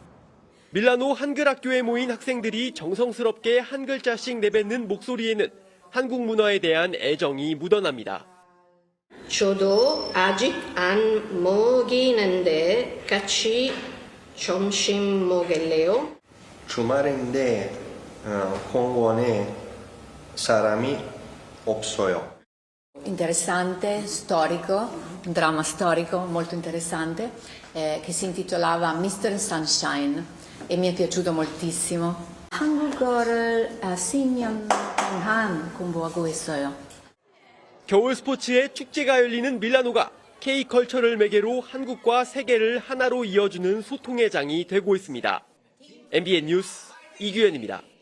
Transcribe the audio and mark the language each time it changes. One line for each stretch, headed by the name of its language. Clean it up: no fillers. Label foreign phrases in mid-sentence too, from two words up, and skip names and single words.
Korean: 밀라노 한글학교에 모인 학생들이 정성스럽게 한 글자씩 내뱉는 목소리에는 한국 문화에 대한 애정이 묻어납니다. 저도 아직 안 먹이는데 같이 점심 먹을래요? 주말인데 공원에 사람이 없어요.
Italian: Interessante, storico, un dramma storico molto interessante che si intitolava Mr. Sunshine e mi è piaciuto moltissimo.
Korean: 한국어를 10년 동안 공부하고 있어요. 겨울 스포츠의 축제가 열리는 밀라노가 K컬처를 매개로 한국과 세계를 하나로 이어주는 소통의 장이 되고 있습니다. MBN 뉴스 이규현입니다.